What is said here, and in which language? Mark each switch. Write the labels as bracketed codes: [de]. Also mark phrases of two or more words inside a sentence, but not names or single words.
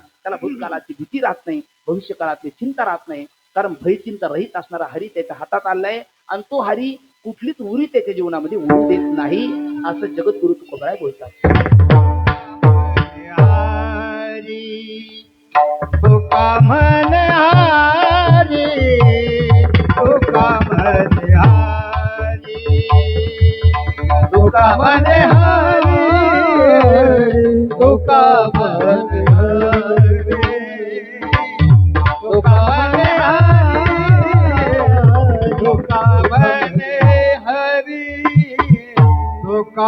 [mr] त्याला भूतकाळाची भीती राहत नाही, भविष्यकाळाची चिंता राहत नाही. कारण भयचिंता रहित असणारा हरी त्याच्या हातात आलाय. आणि तो हरी कुठलीच उरी त्याच्या जीवनामध्ये उरू देत नाही, असं जगद्गुरु तुकोबराय बोलतात. तुका मन हारी, तुका मन हारी, तुका मन हारी, तुका मन हारी, तुका मन हारी, तुका मन हारी, तुका